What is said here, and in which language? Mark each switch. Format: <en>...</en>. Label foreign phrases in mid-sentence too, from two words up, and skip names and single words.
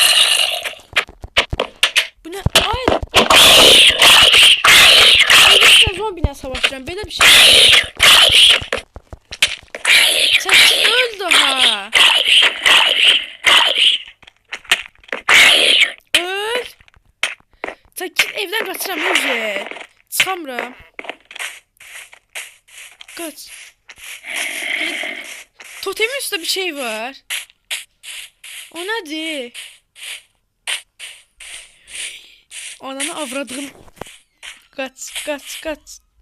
<az>Bu nə? Ay! Ay, zombi ilə savaşıram. Belə bir şey. Çəkil, öl daha. Öl. Çəkil, evdən qaçıram, özü. Çıxamıram.</az> <tr>Kaç. Totemin üstünde bir şey var. O nedir? Ananı avradım. Kaç.</tr>